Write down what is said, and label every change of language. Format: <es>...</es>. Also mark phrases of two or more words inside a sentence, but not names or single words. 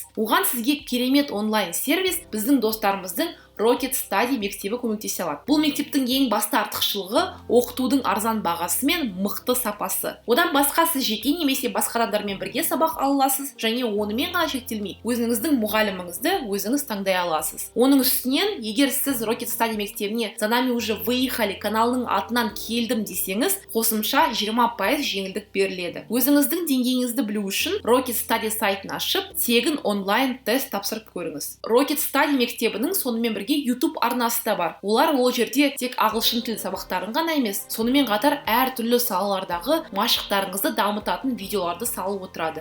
<kk>Оған сізге керемет онлайн сервис біздің достарымыздың Rocket Study мектебі көмектесе алады. Бұл мектептің ең басты артықшылығы оқытудың арзан бағасы мен мықты сапасы. Одан басқа сіз жеке немесе басқа адамдармен бірге сабақ ала аласыз және онымен ғана шектелмей, өзіңіздің мұғаліміңізді өзіңіз таңдай аласыз. Оның үстінен, егер сіз Rocket Study мектебіне «За нами уже выехали» каналының атынан келдім десеңіз, қосымша 20% жеңілдік беріледі. Өзіңіздің деңгейіңізді білу үшін Rocket Study сайтын ашып, тегін онлайн тест тапсырып көріңіз. Rocket Study мектебінің сонымен бірге YouTube арнасы да бар. Олар ол жерде тек ағылшын тіл сабақтарын ғана емес, сонымен қатар әр түрлі салалардағы машықтарыңызды дамытатын видеоларды салып отырады.</kk>